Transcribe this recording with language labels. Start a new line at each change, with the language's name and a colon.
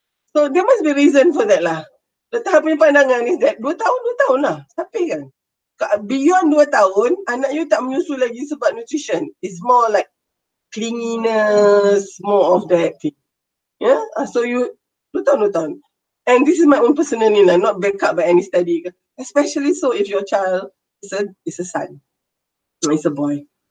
English: So there must be reason for that lah.
Malay: Doktor punya pandangan is that 2 tahun lah, sampai kan. Beyond 2 tahun, anak you tak menyusu lagi sebab nutrition.
English: It's more like clinginess, more of that thing. Yeah, so you 2 tahun. And this is my own personal lah, not backed up by any study. Especially so if your child is a son, it's a boy.